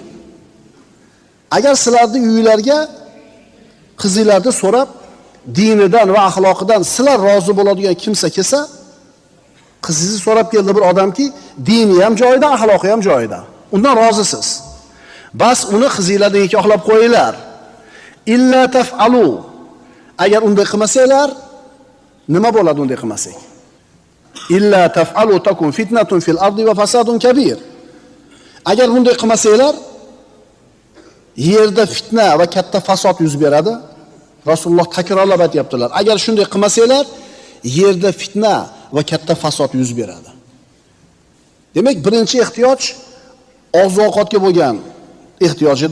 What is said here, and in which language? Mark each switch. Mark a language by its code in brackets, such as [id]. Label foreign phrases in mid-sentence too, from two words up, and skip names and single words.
[uz] Agar sizlarning uylarga qizinglarni so'rab, dinidan va axloqidan sizlar rozi bo'ladigan kimsa kelsa, qizingizni so'rab keldi bir odamki, dini ham joyida, axloqi ham joyida. Undan rozisiz. Bas uni qizinglarga nikohlab qo'yinglar. [ar] إلا تفعلوا. [uz] Agar unday qilmasanglar, nima bo'ladi unday qilmasak? [ar] إلا تفعلوا تكن فتنة في الأرض وفساد كبير. [uz] Agar bunday qilmasanglar, yerda fitna va katta fasod yuz beradi. Rasululloh takrorlab aytibdilar. Agar shunday qilmasanglar, yerda fitna va katta fasod yuz beradi. Demak, birinchi ehtiyoj oziq-ovqatga bo'lgan ehtiyoj edi.